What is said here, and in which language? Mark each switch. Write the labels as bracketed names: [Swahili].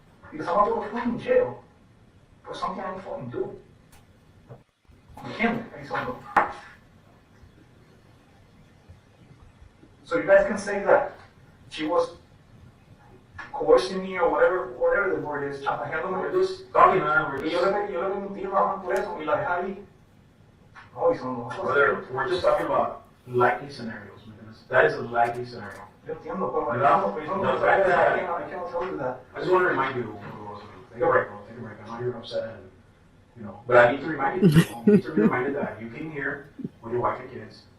[English] Because I'm about to go to fucking jail for something I didn't fucking do. You can't. I just don't know. So you guys can say that she was coercing me or whatever the word is, chantajeándome. Just talking now, [Spanish] Y yo le mentí nada más por eso, y la dejé ahí. Oh, y son [English] we're just talking about likely scenarios, man. That is a likely scenario. [Spanish] Yo entiendo, pero [English] I cannot tell you that. just want to remind you, take a break, bro. Take a break. I know you're upset, and, you know, but I need to remind you. You need to be reminded that you came here with your wife and kids.